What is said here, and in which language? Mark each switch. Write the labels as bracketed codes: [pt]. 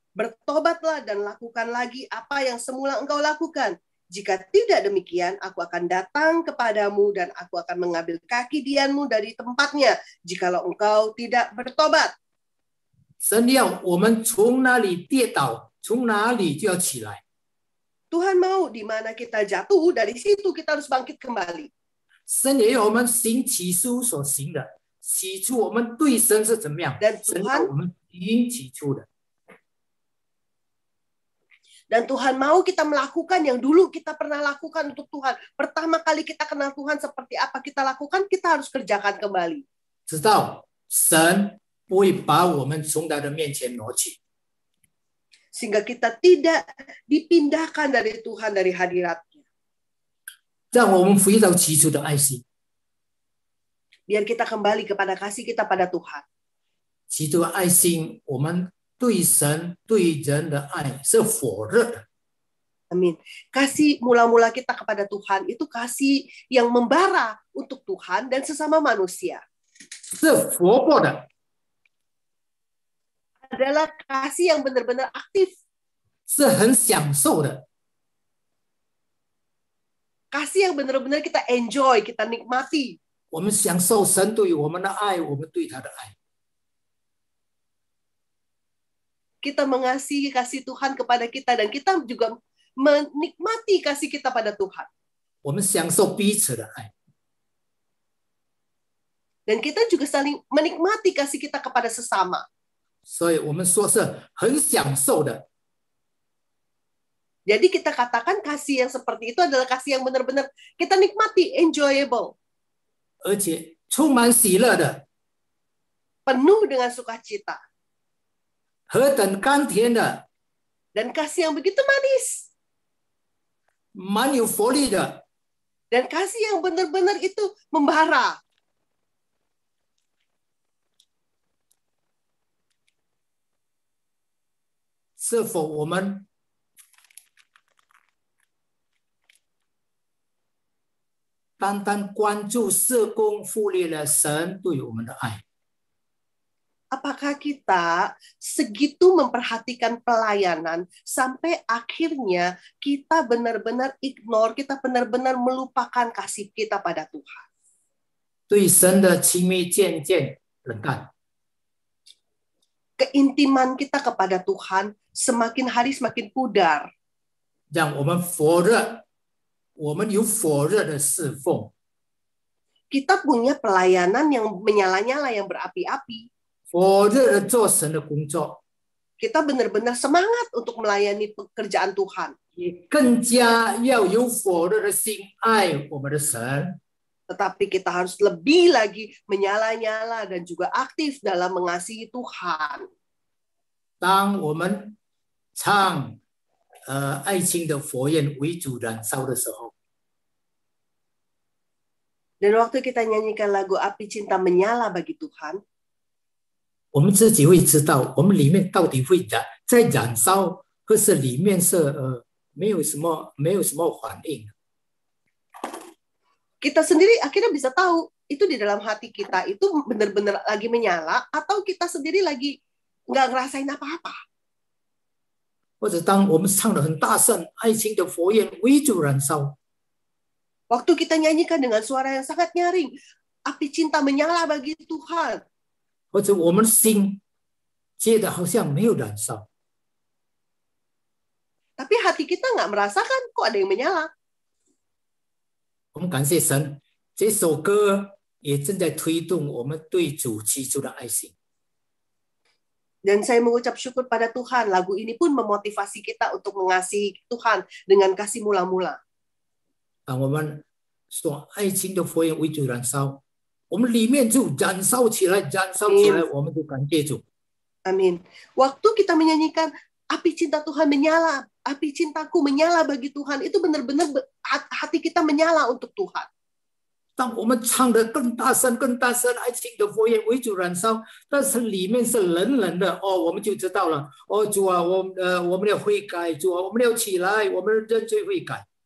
[id] Bertobatlah dan lakukan lagi apa yang semula engkau lakukan. Jika tidak demikian, aku akan datang kepadamu dan aku akan mengambil kaki dianmu dari tempatnya, jikalau engkau tidak bertobat. [zh] 神要我们从哪里跌倒，从哪里就要起来。 [id] Tuhan mau di mana kita jatuh, dari situ kita harus bangkit kembali. [zh] 神也要我们行起初所行的，起初我们对神是怎么样？ [id] Dan [zh] 神 [id] Tuhan [zh] 要我们行起初的。 [id] Dan Tuhan mau kita melakukan yang dulu kita pernah lakukan untuk Tuhan. Pertama kali kita kenal Tuhan seperti apa kita lakukan, kita harus kerjakan kembali. [zh] 直到神不会把我们从他的面前挪去。 [id] Sehingga kita tidak dipindahkan dari Tuhan, dari hadiratnya. [zh] 让我们回到起初的爱心。 [id] Biar kita kembali kepada kasih kita pada Tuhan. [zh] 起初的爱心，我们对神对人的爱是火热的。 [id] Amin. Kasih mula-mula kita kepada Tuhan itu kasih yang membara untuk Tuhan dan sesama manusia. [zh] 是活泼的， [id] Adalah kasih yang benar-benar aktif. [zh] 是很享受的， [id] Kasih yang benar-benar kita enjoy, kita nikmati. [zh] 我们享受神对我们的爱，我们对他的爱。 [id] Kita mengasihi kasih Tuhan kepada kita dan kita juga menikmati kasih kita pada Tuhan. [zh] 我们享受彼此的爱， [id] Dan kita juga saling menikmati kasih kita kepada sesama. [zh] 所以我们说是很享受的。 [id] Jadi kita katakan kasih yang seperti itu adalah kasih yang benar-benar kita nikmati, enjoyable. [zh] 而且充满喜乐的， [id] Penuh dengan sukacita. [zh] 何等甘甜的， [id] Dan kasih yang begitu manis. [zh] 满有活力的， [id] Dan kasih yang benar-benar itu membara. [zh] 是否我们单单关注事工忽略了神对我们的爱？ [id] Apakah kita segitu memperhatikan pelayanan sampai akhirnya kita benar-benar ignore, kita benar-benar melupakan kasih kita pada Tuhan. [zh] 对神的亲密渐渐冷淡， [id] Keintiman kita kepada Tuhan semakin hari semakin pudar. [zh] 让我们火热，我们有火热的侍奉， [id] Kita punya pelayanan yang menyala-nyala, yang berapi-api. [zh] 火热的做神的工作， [id] Kita benar-benar semangat untuk melayani pekerjaan Tuhan. [zh] 也更加要有火热的心爱我们的神。 [id] Tetapi kita harus lebih lagi menyala-nyala dan juga aktif dalam mengasihi Tuhan. [zh] 当我们唱爱情的火焰为主燃烧的时候， [id] Dan waktu kita nyanyikan lagu Api Cinta Menyala bagi Tuhan, [zh] 我们自己会知道我们里面到底会在燃烧，或是里面是没有什么反应。 [id] kita sendiri akhirnya bisa tahu itu di dalam hati kita itu benar-benar lagi menyala atau kita sendiri lagi nggak ngerasain apa-apa. [zh] 或者当我们唱得很大声，爱情的火焰为主燃烧， [id] Waktu kita nyanyikan dengan suara yang sangat nyaring, api cinta menyala bagi Tuhan. [zh] 或者我们心觉得好像没有燃烧， [id] Tapi hati kita nggak merasakan kok ada yang menyala. [zh] 我们感谢神，这首歌也正在推动我们对主起初的爱心。 [id] Dan saya mengucap syukur pada Tuhan, lagu ini pun memotivasi kita untuk mengasihi Tuhan dengan kasih mula-mula. [zh] 当我们说爱情的火焰为主燃烧，我们里面就燃烧起来，我们就感谢主。 [id] Amin. Waktu kita menyanyikan api cinta Tuhan menyala, api cintaku menyala bagi Tuhan, itu benar-benar hati kita menyala untuk Tuhan. [zh] 当我们唱得更大声，爱情的火焰为主燃烧，但是里面是冷冷的哦，我们就知道了。哦，主啊，我们要悔改，主啊，我们要起来，我们认罪悔改。